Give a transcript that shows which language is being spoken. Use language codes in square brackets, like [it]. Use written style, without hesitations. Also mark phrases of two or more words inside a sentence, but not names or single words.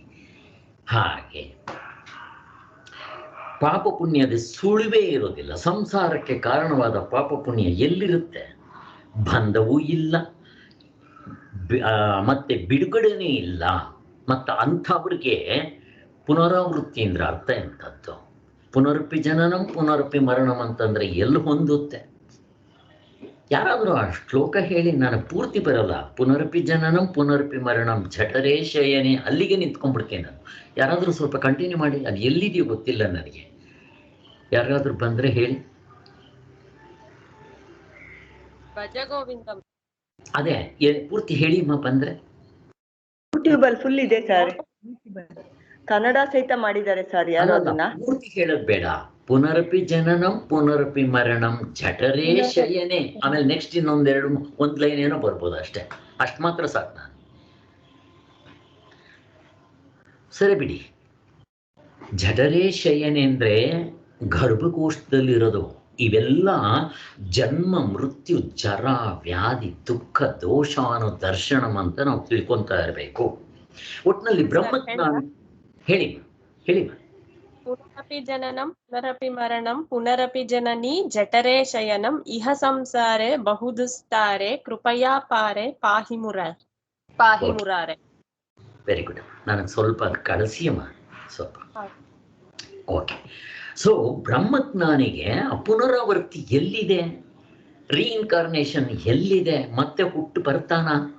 [kn] ಹಾಗೆ ಪಾಪ ಪುಣ್ಯದ ಸುಳಿವೇ ಇರೋದಿಲ್ಲ. ಸಂಸಾರಕ್ಕೆ ಕಾರಣವಾದ ಪಾಪ ಪುಣ್ಯ ಎಲ್ಲಿರುತ್ತೆ? ಬಂಧವೂ ಇಲ್ಲ, ಮತ್ತೆ ಬಿಡುಗಡೆನೇ ಇಲ್ಲ. ಮತ್ತು ಅಂಥವ್ರಿಗೆ ಪುನರಾವೃತ್ತಿ ಅಂದ್ರೆ ಅರ್ಥ ಎಂಥದ್ದು? [sa] ಪುನರಪಿ ಜನನಂ ಪುನರಪಿ ಮರಣಂ [kn] ಅಂತಂದರೆ ಎಲ್ಲಿ ಹೊಂದುತ್ತೆ? ಯಾರಾದರೂ ಆ ಶ್ಲೋಕ ಹೇಳಿ, ನಾನು ಪೂರ್ತಿ ಬರಲ್ಲ. [sa] ಪುನರಪಿ ಜನನಂ ಪುನರಪಿ ಮರಣಂ ಜಠರೇ ಶಯನೆ, [kn] ಅಲ್ಲಿಗೆ ನಿಂತ್ಕೊಂಡ್ಬಿಡ್ತೇನೆ ನಾನು. ಯಾರಾದರೂ ಸ್ವಲ್ಪ ಕಂಟಿನ್ಯೂ ಮಾಡಿ, ಅದು ಎಲ್ಲಿದೆಯೋ ಗೊತ್ತಿಲ್ಲ ನನಗೆ. ಯಾರಾದರೂ ಬಂದರೆ ಹೇಳಿ. ಅದೇ ಪೂರ್ತಿ ಹೇಳಿ ಬಂದರೆ. ಯೂಟ್ಯೂಬಲ್ಲಿ ಫುಲ್ ಇದೆ ಸರ್, ಕನ್ನಡ ಸಹಿತ ಮಾಡಿದ್ದಾರೆ ಸರ್. ಯಾರು ಅದನ್ನ ಪೂರ್ತಿ ಹೇಳೋದು ಬೇಡ. [sa] ಪುನರಪಿ ಜನನಂ ಪುನರಪಿ ಮರಣಂ ಜಠರೇ ಶಯನೆ, [kn] ಆಮೇಲೆ ನೆಕ್ಸ್ಟ್ ಇನ್ನೊಂದೆರಡು ಒಂದು ಲೈನ್ ಏನೋ ಬರ್ಬೋದು ಅಷ್ಟೇ. ಅಷ್ಟು ಮಾತ್ರ ಸಾಕು. ನಾನು ಸರಿ ಬಿಡಿ. [sa] ಜಠರೇ ಶಯನೆ [kn] ಅಂದರೆ ಗರ್ಭಕೋಶದಲ್ಲಿರೋದು. ಇವೆಲ್ಲ ಜನ್ಮ ಮೃತ್ಯು ಜರ ವ್ಯಾಧಿ ದುಃಖ ದೋಷ ಅನ್ನೋ ದರ್ಶನಂ ಅಂತ ನಾವು ತಿಳ್ಕೊತಾ ಇರಬೇಕು. ಒಟ್ಟಿನಲ್ಲಿ ಬ್ರಹ್ಮಜ್ಞಾನ. ಹೇಳಿ ಹೇಳಿ. [sa] ಪುನರಪಿ ಜನನಂ ಪುನರಪಿ ಮರಣಂ ಪುನರಪಿ ಜನನಿ ಜಠರೇ ಶಯನಂ ಇಹ ಸಂಸಾರೆ ಬಹುದುಸ್ತಾರೆ ಕೃಪಯಾ ಪಾರೆ ಪಾಹಿ ಮುರಾರೆ. [en] very good. [kn] ನನಗೆ ಸ್ವಲ್ಪ ಅದು ಕಳಿಸಿಯಮ್ಮ ಸ್ವಲ್ಪ. ಓಕೆ. ಸೊ ಬ್ರಹ್ಮಜ್ಞಾನಿಗೆ ಆ ಪುನರಾವರ್ತಿ ಎಲ್ಲಿದೆ? ರೀಇನ್ಕಾರ್ನೇಷನ್ ಎಲ್ಲಿದೆ? ಮತ್ತೆ ಹುಟ್ಟು ಬರ್ತಾನ?